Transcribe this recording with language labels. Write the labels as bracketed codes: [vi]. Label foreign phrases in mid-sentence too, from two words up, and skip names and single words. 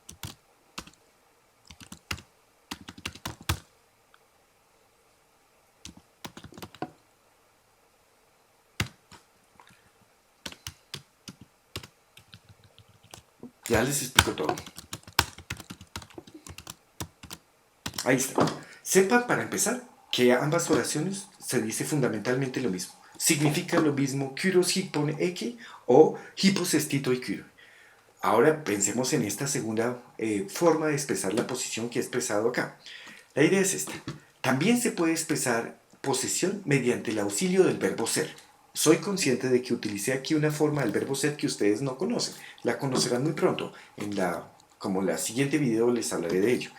[es] Ya les explico todo. Ahí está. Sepan, para empezar, que ambas oraciones se dice fundamentalmente lo mismo. Significa lo mismo [el] Κῦρος ἵππον ἔχει ὁ ἵππος ἐστὶ τῷ Κύρῳ. [es] Ahora pensemos en esta segunda forma de expresar la posición que he expresado acá. La idea es esta. También se puede expresar posesión mediante el auxilio del verbo ser. Soy consciente de que utilicé aquí una forma del verbo ser que ustedes no conocen. La conocerán muy pronto. Como la siguiente video les hablaré de ello.